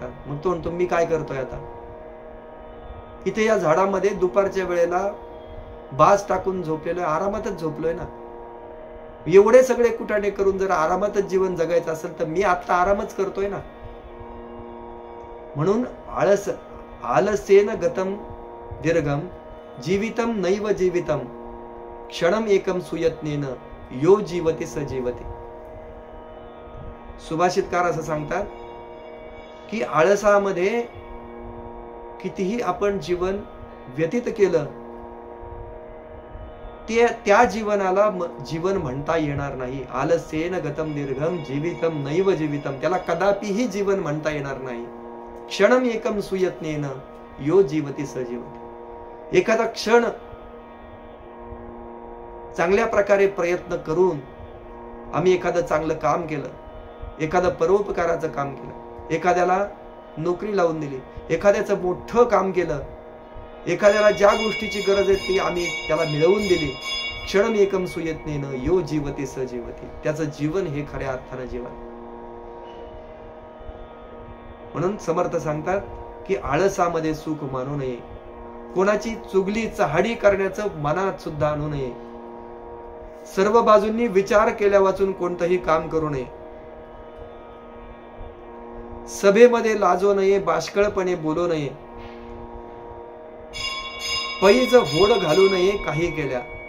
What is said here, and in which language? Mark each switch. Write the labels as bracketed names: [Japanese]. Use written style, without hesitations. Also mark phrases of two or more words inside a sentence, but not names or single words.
[Marathi] मग तो म्हणतो मी काय करतोय आता? इथे या झाडामध्ये दुपारच्या वेळेला बाज टाकून झोपलेलोय, आरामातच झोपलोय ना. एवढे सगळे कुटाणे करून जर आरामातच जीवन जगायचं असेल तर मी आता आरामच करतोय ना. [Sanskrit] म्हणून आलसेन गतम दीर्घम जीवितम नैव जीवितम क्षणम एकम सुयत्नेन यो जीवती स जीवती. [Marathi] सुभाषितकार असं सांगतात की आळसामध्ये कितीही आपण जीवन व्यतीत केलं, त्या जीवनाला जीवन म्हणता येणार नाही. [Sanskrit] आलसेन गतम दीर्घम जीवितम नैव जीवितम, [Marathi] त्याला कदापिही जीवन म्हणता येणार नाही. [Sanskrit] क्षणम एकम सुयत्नेन यो जीवती स जीवती. [Marathi] एखादा क्षण चांगल्या प्रकारे प्रयत्न करून आम्ही एखादं चांगलं काम केलं, एखादं परोपकाराचं काम केलं, एखाद्याला नोकरी लावून दिली, एखाद्याचं मोठं काम केलं, एखाद्याला ज्या गोष्टीची गरज आहे ती आम्ही त्याला मिळवून दिली. [Sanskrit] क्षणम एकम सुयत्नेन यो जीवती स जीवती. [Marathi] त्याचं जीवन हे खऱ्या अर्थानं जीवन. म्हणून समर्थ सांगतात की आळसामध्ये सुख मानू नये, कोणाची चुगली चहाडी करण्याचं मनात सुद्धा आणू नये, सर्व बाजूंनी विचार केल्या वाचून कोणतंही काम करू नये, सभेमध्ये लाजो नये, बाष्कळपणे बोलू नये, पैज होड घालू नये काही केल्या.